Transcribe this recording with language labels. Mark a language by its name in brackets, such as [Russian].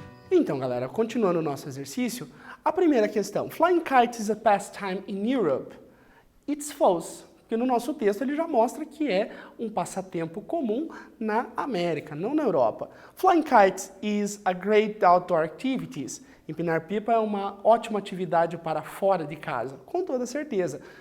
[Portuguese] Então, galera, continuando o nosso exercício, a primeira questão. [English] Flying kites is a pastime in Europe. It's false. [Portuguese] Porque no nosso texto ele já mostra que é um passatempo comum na América, não na Europa. [English] Flying kites is a great outdoor activity. [Portuguese] Empinar pipa é uma ótima atividade para fora de casa, com toda certeza.